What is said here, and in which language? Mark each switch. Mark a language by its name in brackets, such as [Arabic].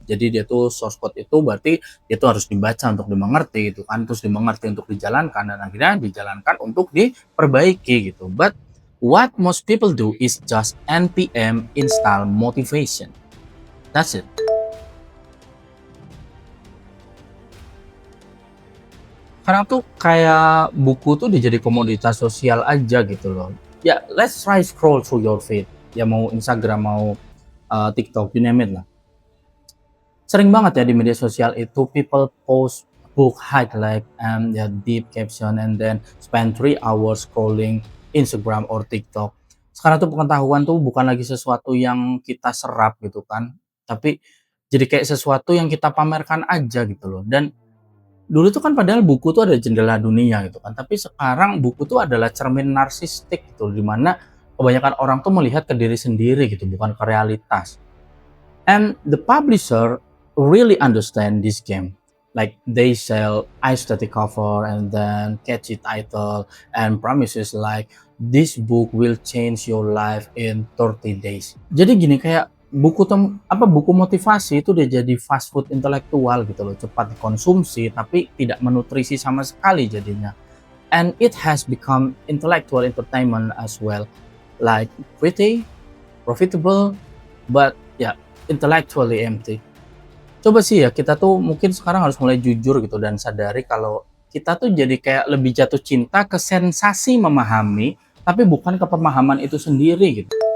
[Indonesian] Jadi dia tuh source code itu berarti itu harus dibaca untuk dimengerti gitu kan, terus dimengerti untuk dijalankan dan akhirnya dijalankan untuk diperbaiki gitu. [English] But what most people do is just npm install motivation. That's it. [Indonesian] Sekarang tuh kayak buku tuh udah jadi komoditas sosial aja gitu loh. Ya, [English] let's try scroll through your feed. [Indonesian] Ya mau Instagram, mau TikTok, [English] you name it [Indonesian] lah. Sering banget ya di media sosial itu [English] people post book highlight and [Indonesian] ya [English] deep caption and then spend 3 hours scrolling Instagram or TikTok. [Indonesian] Sekarang tuh pengetahuan tuh bukan lagi sesuatu yang kita serap gitu kan, tapi jadi kayak sesuatu yang kita pamerkan aja gitu loh. Dan dulu tuh kan padahal buku tuh ada jendela dunia gitu kan, tapi sekarang buku tuh adalah cermin narsistik gitu, di mana kebanyakan orang tuh melihat ke diri sendiri gitu, bukan ke realitas. [English] And the publisher really understand this game. Like they sell aesthetic cover and then catchy title and promises like this book will change your life in 30 days. [Indonesian] Jadi gini kayak buku motivasi itu udah jadi fast food intelektual gitu loh, cepat dikonsumsi tapi tidak menutrisi sama sekali jadinya. [English] And it has become intellectual entertainment as well, like pretty, profitable, but [Indonesian] ya [English] yeah, intellectually empty. [Indonesian] Coba sih ya kita tuh mungkin sekarang harus mulai jujur gitu dan sadari kalau kita tuh jadi kayak lebih jatuh cinta ke sensasi memahami, tapi bukan ke pemahaman itu sendiri gitu.